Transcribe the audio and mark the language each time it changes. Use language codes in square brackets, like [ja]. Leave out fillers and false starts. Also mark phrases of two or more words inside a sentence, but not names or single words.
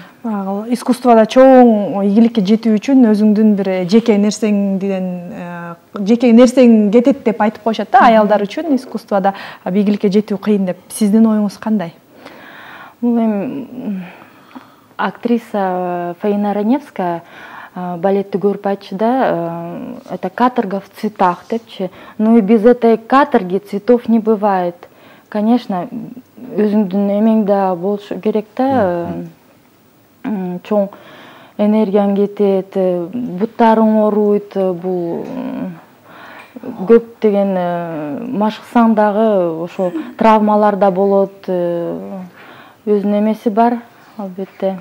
[ky] Искусствода чоң ийгиликке жетүү үчүн өзүңдүн бир жеке нерсең кетет деп айтып коюшат да, аялдар үчүн искусствода ийгиликке жетүү кыйын деп. Сиздин оюңуз кандай? Бул эми актриса Фаина Раневская балетті көріп айтшы да, [ru] это каторга в цветах депчи. Ну и без этой каторги цветов не бывает. Конечно, [ky] өзүңдүн эмеңде болушу керек да, чоң энергияң кетет, буттарың ооруйт, бул көптөгөн машыксаң дагы ошо травмалар да болот, өзүнүн эмеси бар, албетте.